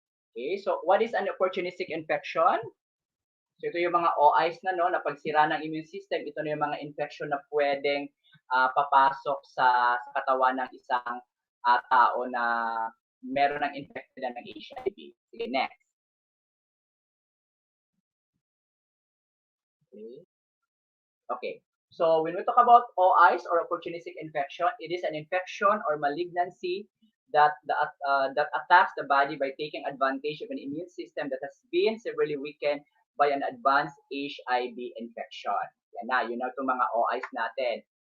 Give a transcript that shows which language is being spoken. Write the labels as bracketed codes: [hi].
[en] Okay, so what is an opportunistic infection? [tl] So ito yung mga OIs na pagsira ng immune system, ito na yung mga infection na pwedeng papasok sa katawan ng isang tao na meron ng infected ng HIV. Sige, next. Okay. [en] So when we talk about OIs or opportunistic infection, it is an infection or malignancy that attacks the body by taking advantage of an immune system that has been severely weakened by an advanced HIV infection. [tl] Yun na itong mga OIs natin.